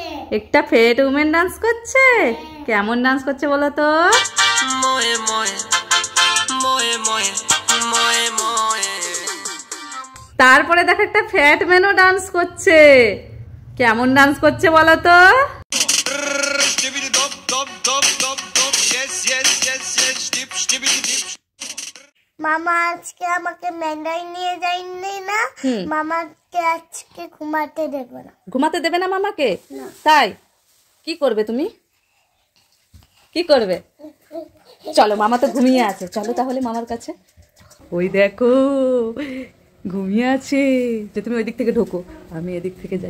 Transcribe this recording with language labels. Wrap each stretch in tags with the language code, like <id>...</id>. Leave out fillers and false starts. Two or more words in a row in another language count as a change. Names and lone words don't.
<bn>একটা</bn> <en>fat woman</en> <bn>ডান্স করছে। কেমন ডান্স করছে বলো তো? मोए मोए मोए मोए मोए मोए। তারপরে দেখো একটা</bn> <en>fat manও</en> <bn>ডান্স করছে। কেমন ডান্স করছে বলো তো? Stibbidi dop dop dop dop dop.</bn> <en>Yes yes yes yes. Dip stibbidi dip.</en> <bn>মামা আজকে আমাকে মেলায় নিয়ে যায়নি না, মামাকে আজকে ঘুমাতে দেবে না। ঘুমাতে দেবে না মামাকে? তাই কি করবে তুমি? কি করবে? চলো, মামা তো ঘুমিয়ে আছে, চলো তাহলে মামার কাছে। ওই দেখো ঘুমিয়ে আছে, যে তুমি ওই দিক থেকে ঢোকো, আমি এদিক থেকে যাই।</bn>